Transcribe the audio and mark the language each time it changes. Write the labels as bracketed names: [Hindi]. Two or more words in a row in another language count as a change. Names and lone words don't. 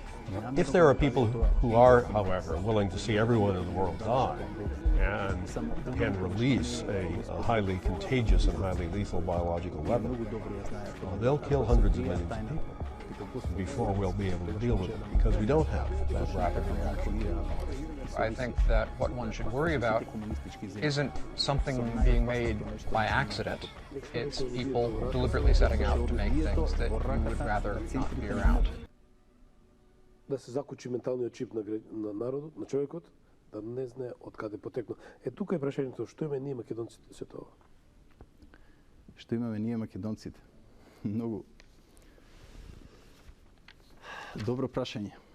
[English] If there are people who are, however, willing to see everyone in the world die and can release a highly contagious and highly lethal biological weapon, well, they'll kill hundreds of millions of people before we'll be able to deal with it, because we don't have that rapid reaction. I think that what one should worry about isn't something being made by accident. It's people deliberately setting out to make things that you would rather not be around. [Macedonian] Да се закучи менталниот чип на народот, на човекот, да не знае од каде потекнал. Тука е прашањето, што имаме ние македонците се тоа? Што имаме ние македонците? Многу добро прашање.